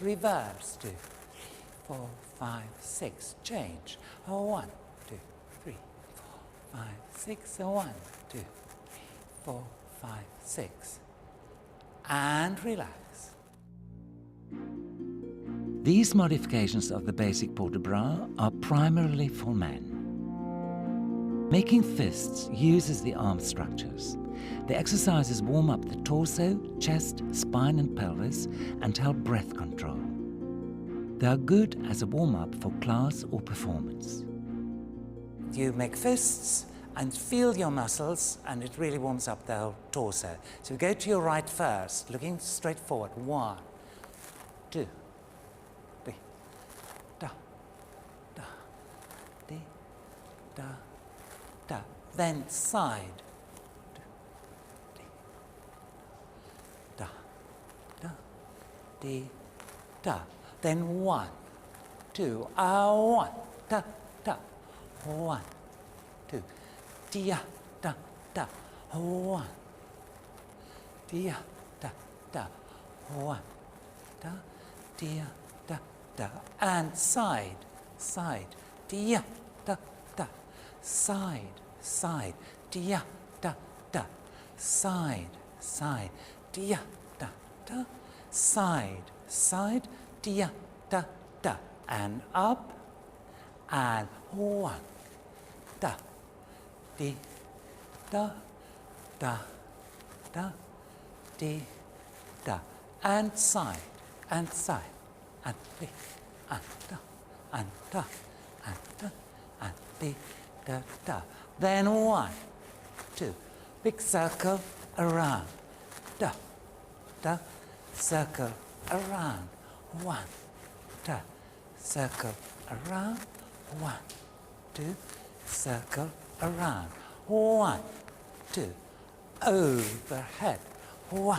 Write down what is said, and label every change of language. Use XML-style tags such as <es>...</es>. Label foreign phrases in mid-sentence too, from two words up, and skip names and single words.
<en>Reverse 2, 3, 4, 5, 6. Change. 1, 2, 3, 4, 5, 6. 1, 2, 3, 4, 5, 6. And relax. These modifications of the basic port de bras are primarily for men. Making fists uses the arm structures. The exercises warm up the torso, chest, spine and pelvis and help breath control. They are good as a warm-up for class or performance. You make fists and feel your muscles, and it really warms up the whole torso. So go to your right first, looking straight forward. 1, 2, 3, da, da, di, da, da. Then side. Di, da, da, di, da. Then 1, 2, 1, da, da, 1, 2, dia, da, da, 1, dia, da, da, 1, da, dia, da, da, and side, dia, da, da, side, dia, da, da, side, dia, da, da, side, dia, da, da, and up, and 1, da, di, da, da, da, di, da, and side, and di, and da, and da, and da, and di, da, da. Then 1, 2, big circle around, da, da, circle around, 1, da, circle around, 1, 2, circle around, 1, 2, overhead, 1,</en>